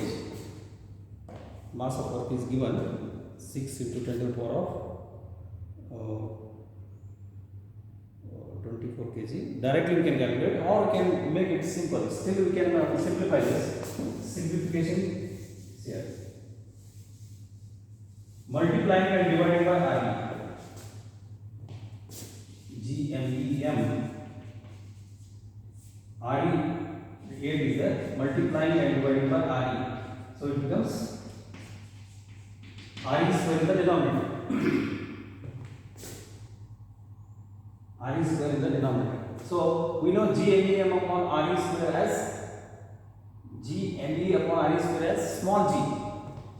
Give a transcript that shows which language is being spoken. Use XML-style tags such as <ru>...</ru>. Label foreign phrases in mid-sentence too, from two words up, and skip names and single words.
<en>Mass of Earth is given 6 into 10 to the power of 24 kg. Directly we can calculate, or we can make it simple. Still we can simplify this. Simplification is here. Multiplying and dividing by RE. GMEM. RE. The 8 is there. Multiplying and dividing by RE. So it becomes RE square in the denominator. RE square in the denominator. So we know GMEM upon RE square as GME upon RE square as small g.</en>